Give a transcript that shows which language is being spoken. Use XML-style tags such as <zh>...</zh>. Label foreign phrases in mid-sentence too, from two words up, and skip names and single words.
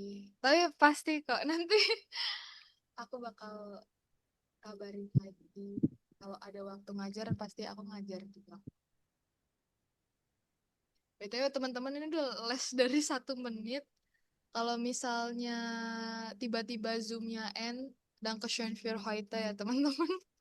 <id>Tapi pasti kok nanti aku bakal kabarin lagi. Kalau ada waktu ngajar pasti aku ngajar juga. BTW teman-teman ini udah les dari 1 menit. Kalau misalnya tiba-tiba Zoom-nya end, dan ke</id> <de>Schön für heute</de> <id>ya teman-teman.</id>